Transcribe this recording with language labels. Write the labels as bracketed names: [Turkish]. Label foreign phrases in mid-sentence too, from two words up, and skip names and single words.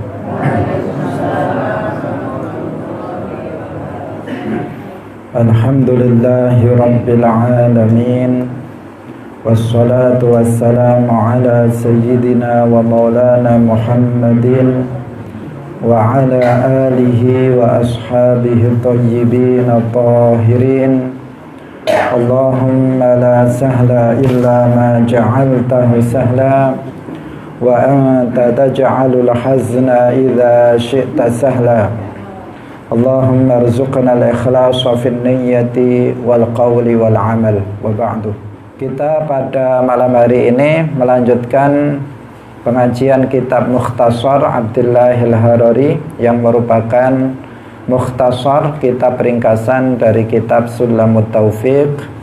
[Arabic] الحمد لله رب العالمين، والصلاة والسلام على سيدنا ومولانا محمد وعلى آله وأصحابه الطيبين الطاهرين. اللهم لا سهل إلا ما جعلته سهلا وأنت تجعل الحزن إذا شئت سهلا. اللهم ارزقنا الإخلاص في النية والقول والعمل، وبعد. [Indonesian] Kita pada malam hari ini melanjutkan pengajian kitab Mukhtasar Abdillahil Harari yang merupakan mukhtasar, kitab ringkasan dari kitab Sulamut Taufiq.